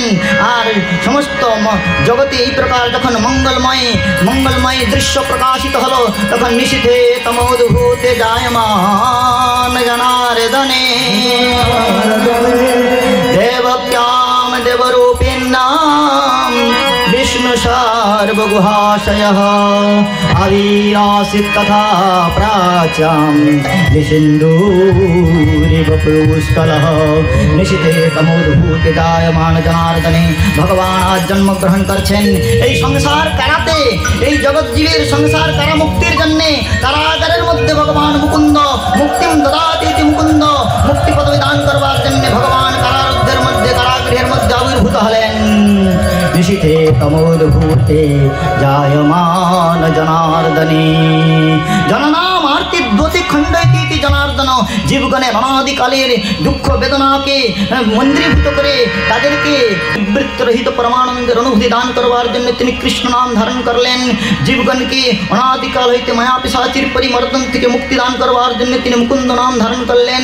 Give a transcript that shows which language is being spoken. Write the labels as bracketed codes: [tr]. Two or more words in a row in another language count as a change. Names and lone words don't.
[bn] আর সমস্ত জগতে এই প্রকার যখন মঙ্গলময় দৃশ্য প্রকাশিত হলো, তখন [sa] निशीथे तमोद्भूते जायमान जनार्दने देवप्याम देवरूपिणाम विष्णु सर्वगुहाशयः आविरासीत् तथा प्राच्यां निसिन्दूरिव पुष्कलः निशिते तमोद्भूते जायमान जनार्दने। [bn] ভগবান আজ জন্ম গ্রহণ करছেন এই সংসার কারাতে, এই জগৎজীবের সংসার কারা মুক্তির জন্য কারাগারের মধ্যে ভগবান [sa] मुकुन्द मुक्तिम् ददाति [bn] মুকুন্দ মুক্তি পদবী দান করবার জন্য ভগবান কারারুদ্ধের মধ্যে কারাগৃহের মধ্যে আবির্ভূত হলেন। [sa] निशिते तमोद्भूते जायमान जनार्दने जननाम आर्ति द्वति खंडयति जनार्दन। [bn] জীবগণের অনাদিকালের দুঃখ বেদনাকে মন্দিরীভূত করে তাদেরকে বৃত্তরহিত পরমানন্দের অনুভূতি দান করবার জন্য তিনি কৃষ্ণ নাম ধারণ করলেন। জীবগণকে অনাদিকাল হইতে মায়া পিশাচির পরিমর্দন থেকে মুক্তি দান করবার জন্য তিনি মুকুন্দ নাম ধারণ করলেন।